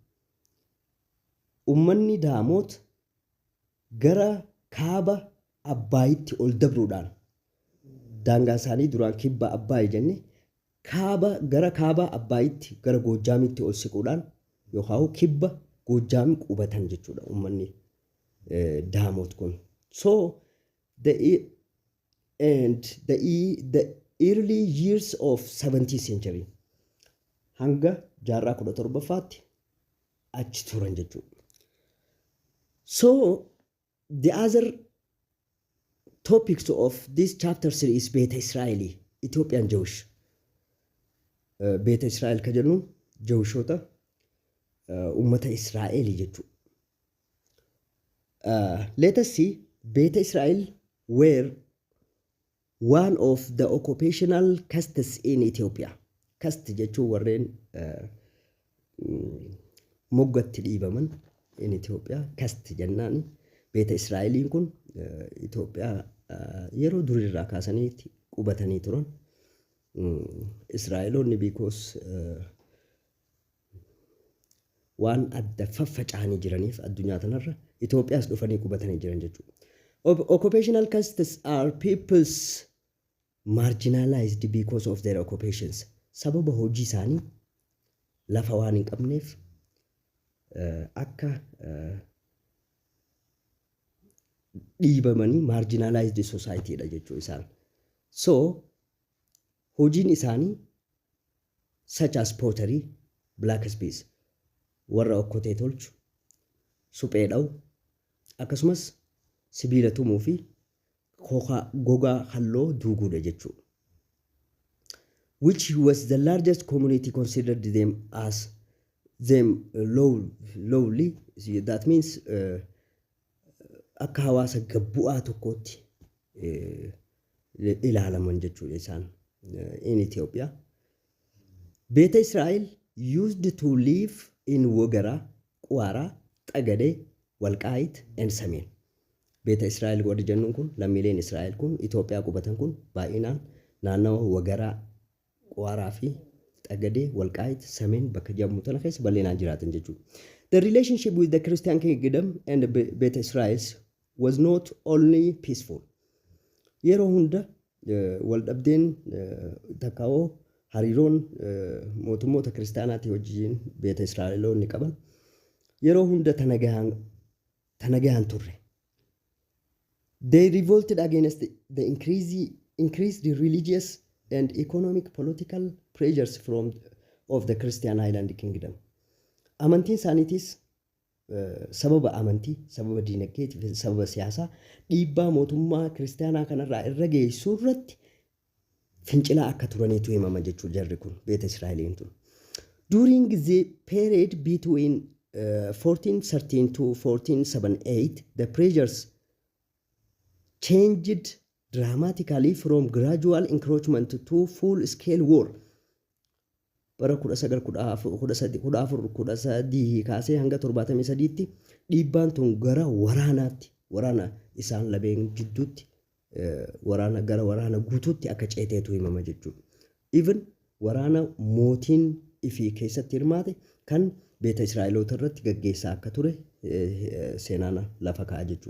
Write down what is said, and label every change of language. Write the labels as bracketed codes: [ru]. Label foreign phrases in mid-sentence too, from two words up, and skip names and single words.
[om] ummanni Damot gara kaaba Abbayitti ol dabruudhaan daangaa isaanii duraan kibba Abbaay jenne kaaba gara kaaba Abbaayitti gara Goojjaamitti ol siquudhaan yookaan kibba Goojjaam qubatan jechuudha uummanni Daamoot kun. [en] So the early years of 17th century [om] hanga jaarraa 17ffaatti achi turan jechuudha. [en] So the other topics of this chapter 3 is Beta Israeli, Ethiopian Jewish. [om] Beta Israel ka jennu Jewishota ummata Israa'eli jechuudha. [en] Let us see, Beta Israel were one of the occupational castes in Ethiopia. [om] Caste jechuun warreen moggatti dhiibaman [en] in Ethiopia. [om] Caste jennaan Beta Israa'eliin kun Itoophiyaa yeroo durirraa kaasanii qubatanii turan. Israa'eloonni because waan adda faffaca'anii jiraniif addunyaa tanarra Itoophiyaas dhufanii qubatanii jiran jechuudha. [en] Occupational castes are peoples marginalized because of their occupations. [om] Sababa hojii isaanii lafa waan hin qabneef akka dhiibamanii [en] marginalized society [om] dha jechuu isaan. [en] So [om] hojiin isaanii [en] such as pottery, blacksmith, [om] warra okkotee tolchu, suphee dha'u, akkasumas sibiila tumuu fi gogaa halloo duuguudha jechuudha. [en] Which was the largest community considered them lowly. That means [om] akka hawaasa gabbu'aa tokkootti ilaalaman jechuudha isaan [en] in Ethiopia. Beta Israel used to live in Wagara, Quara, Tagade, Walqaayit and Sameen. [om] Beta Israel warri jennuun kun lammiileen Israa'el kun Itoophiyaa qubatan kun baay'inaan naannawa Wagaraa, Quaraa fi Tagade, Walqaayit, Sameen bakka jedhamu tana keessa bal'inaan jiraatan jechuudha. [en] The relationship with the Christian kingdom and the Beta Israel was not only peaceful. [om] Yeroo hunda waldhabdeen takkaawoo hariiroon mootummoota kiristaanaatti wajjin Beta Israa'eloonni qaban yeroo hunda tanagahan turre. [en] They revolted against the increased religious and economic political pressures of the Christian Island Kingdom. [om] Amantiin isaaniitis sababa amantii, sababa diinagdeetii fi sababa siyaasaa dhiibbaa mootummaa kiristaanaa kanarraa irra geessu irratti fincilaa akka turaniitu himama jechuudha jarri kun Beta Israa'eliin tun. [en] During the period between 1413 to 1478, the pressures changed dramatically from gradual encroachment to full-scale war. [om] Bara 1914 kaasee hanga 73tti dhiibbaan tun gara waraana isaan labeen gidduutti waraana guutuutti akka ceeteetu himama jechuudha. Even waraana mootiin ifii keessatti hirmaate kan Beta Israa'eloota irratti gaggeessaa akka ture seenaan lafa kaa'a jechuudha.